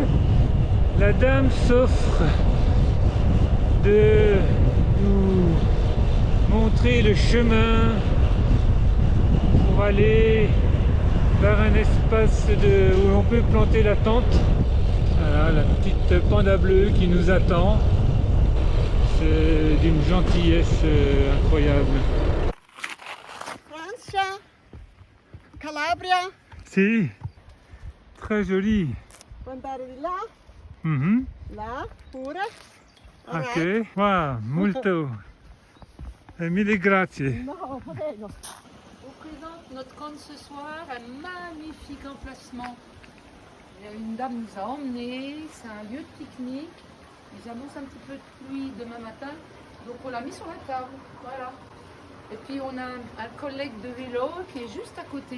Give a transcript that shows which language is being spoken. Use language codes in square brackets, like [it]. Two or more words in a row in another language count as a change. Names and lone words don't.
[fr] La dame s'offre de nous montrer le chemin pour aller vers un espace où on peut planter la tente. Voilà la petite panda bleue qui nous attend. C'est d'une gentillesse incroyable. [it] Francia, Calabria. Si, [fr] très joli. [it] Puoi andare di là, Mhm. là, pure. Ok, wow, molto. Mille grazie. No, prego. [fr] On présente notre camp ce soir, un magnifique emplacement. Une dame nous a emmenés, c'est un lieu de pique-nique. Ils annoncent un petit peu de pluie demain matin, donc on l'a mis sur la table. Voilà. Et puis on a un collègue de vélo qui est juste à côté.